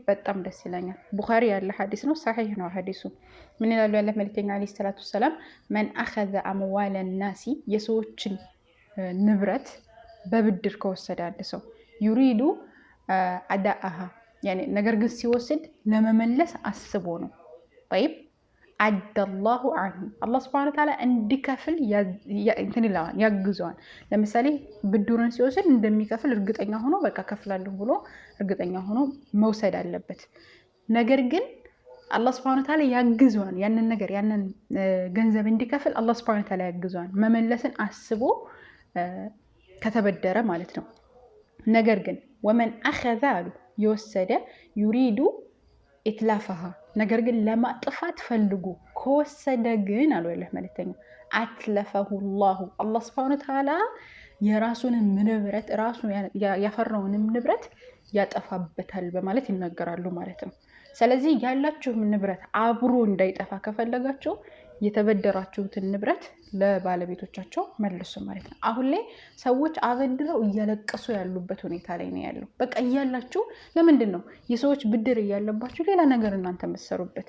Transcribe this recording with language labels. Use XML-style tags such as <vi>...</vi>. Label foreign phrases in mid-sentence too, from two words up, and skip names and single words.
<am>በጣም ደስ ይለኛል። ቡኻሪ ያለ ሐዲስ ነው፣ ሰሒህ ነው ሐዲሱ። ምን ይላሉ ያለ መልእክተኛ</am> <ar>عليه الصلاة السلام من أخذ أموال الناس</ar> <am>የሰዎችን ንብረት በብድር ከወሰደ አንድ ሰው</am> <ar>يريد أداءها يعني</ar> <am>ነገር ግን ሲወስድ ለመመለስ አስቦ ነው</am> <ar>طيب عد الله عنه الله سبحانه وتعالى</ar> <am>እንዲከፍል እንትን ይላል ያግዘዋል። ለምሳሌ ብድሩን ሲወስድ እንደሚከፍል እርግጠኛ ሆኖ በቃ ከፍላለሁ ብሎ እርግጠኛ ሆኖ መውሰድ አለበት። ነገር ግን</am> <ar>الله سبحانه وتعالى</ar> <am>ያግዘዋል ያንን ነገር ያንን ገንዘብ እንዲከፍል</am> <ar>الله سبحانه وتعالى</ar> <am>ያግዘዋል መመለስን አስቦ ከተበደረ ማለት ነው። ነገር ግን</am> <ar>ومن اخذ يوسد يريد إتلافها</ar> <am>ነገር ግን ለማጥፋት ፈልጉ ከወሰደ ግን አለው ያለ መልእክተኛ</am> <ar>أتلفه الله سبحانه وتعالى</ar> <am>የራሱን ንብረት ራሱ ያፈራውን ንብረት ያጠፋበታል በማለት ይናገራሉ ማለት ነው። ስለዚህ ያላችሁ ንብረት አብሮ እንዳይጠፋ ከፈለጋችሁ የተበደራችሁትን ንብረት ለባለቤቶቻቸው መልሱ ማለት ነው። አሁን ላይ ሰዎች አበድረው እያለቀሱ ያሉበት ሁኔታ ላይ ነው ያለው። በቃ እያላችሁ ለምንድን ነው የሰዎች ብድር እያለባችሁ ሌላ ነገር እናንተ መሰሩበት?</am>